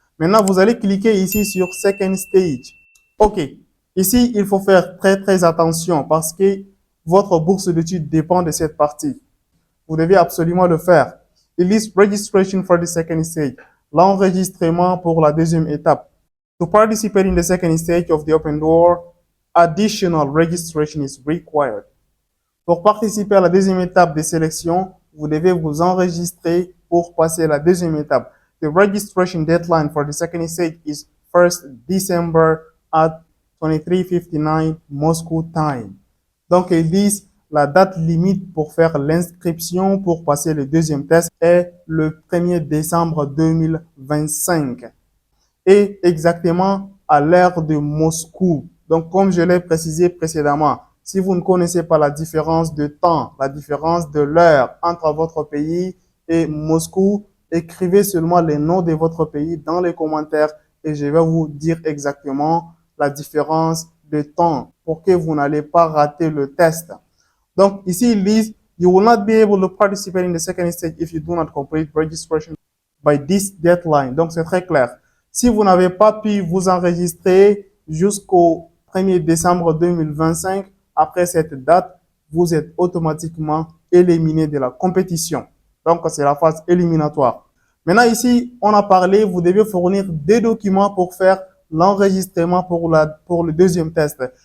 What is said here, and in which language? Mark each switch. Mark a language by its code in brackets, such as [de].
[fr] Maintenant, vous allez cliquer ici sur second stage. OK. Ici, il faut faire très attention parce que votre bourse d'études dépend de cette partie. Vous devez absolument le faire. [en] Il list registration for the second stage. [fr] L'enregistrement pour la deuxième étape. [en] To participate in the second stage of the open door, additional registration is required. [fr] Pour participer à la deuxième étape de sélection, vous devez vous enregistrer pour passer la deuxième étape. [en] The registration deadline for the second stage is 1st December at 23:59 Moscow time. [fr] Donc, ils disent la date limite pour faire l'inscription pour passer le deuxième test est le 1er décembre 2025 et exactement à l'heure de Moscou. Donc, comme je l'ai précisé précédemment, si vous ne connaissez pas la différence de temps, la différence de l'heure entre votre pays et Moscou, écrivez seulement les noms de votre pays dans les commentaires et je vais vous dire exactement la différence de temps pour que vous n'allez pas rater le test. Donc, ici, ils disent, [en] you will not be able to participate in the second stage if you do not complete registration by this deadline. [fr] Donc, c'est très clair. Si vous n'avez pas pu vous enregistrer jusqu'au 1er décembre 2025, après cette date, vous êtes automatiquement éliminé de la compétition. Donc, c'est la phase éliminatoire. Maintenant, ici, on a parlé, vous devez fournir des documents pour faire l'enregistrement pour le deuxième test.